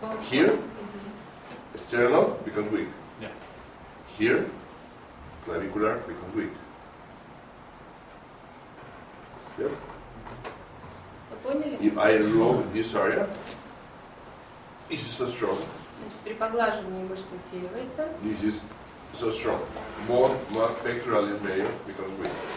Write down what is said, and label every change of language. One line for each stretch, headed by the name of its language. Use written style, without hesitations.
English: Here, sternal becomes weak. Yeah. Here, clavicular becomes weak. Yep.
Russian: вы поняли?
English: If I rub this area, this is so strong.
Russian: Значит, при поглаживании мышца усиливается.
English: This is so strong. Both pectoralis major becomes weak.